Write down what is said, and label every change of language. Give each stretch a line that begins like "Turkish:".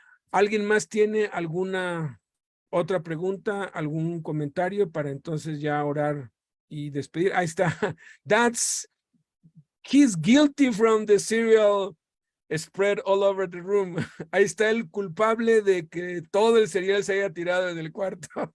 Spanish: ¿Alguien más tiene alguna otra pregunta, algún comentario para entonces ya orar y despedir? Ahí está.
English: He's guilty from the cereal spread all over the room.
Spanish: Ahí está el culpable de que todo el cereal se haya tirado en el cuarto.